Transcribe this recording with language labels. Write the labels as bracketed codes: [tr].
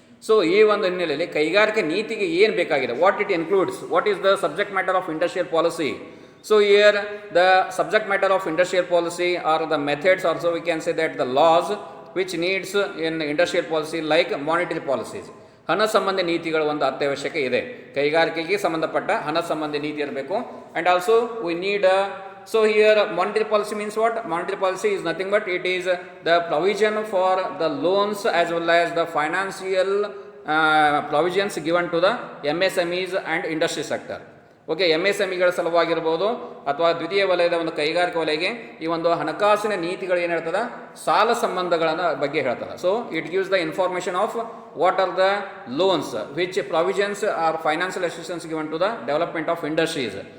[kn] So ಈ ಒಂದು ಹಿನ್ನೆಲೆಯಲ್ಲಿ ಕೈಗಾರಿಕೆ ನೀತಿಗೆ ಏನು ಬೇಕಾಗಿದೆ, [en] What it includes, what is the subject matter of industrial policy. So here the subject matter of industrial policy are the methods, also we can say that the laws which needs in industrial policy like monetary policies. [kn] ಹಣ ಸಂಬಂಧಿ ನೀತಿಗಳು ಒಂದು ಅತ್ಯವಶ್ಯಕ ಇದೆ. ಕೈಗಾರಿಕೆಗೆ ಸಂಬಂಧಪಟ್ಟ ಹಣ ಸಂಬಂಧಿ ನೀತಿ ಇರಬೇಕು. [en] And also we need so here monetary policy means what? Monetary policy is nothing but it is the provision for the loans as well as the financial provisions given to the MSMEs and industry sector. [kn] Okay, MSMEಗಳ ಸಲುವಾಗಿರ್ಬೋದು ಅಥವಾ ದ್ವಿತೀಯ ವಲಯದ ಒಂದು ಕೈಗಾರಿಕಾ ವಲಯಗೆ ಈ ಒಂದು ಹಣಕಾಸಿನ ನೀತಿಗಳು ಏನು ಹೇಳ್ತದೆ, ಸಾಲ ಸಂಬಂಧಗಳ ಬಗ್ಗೆ ಹೇಳ್ತದೆ. [en] So it gives the information of what are the loans which provisions are financial assistance given to the development of industries.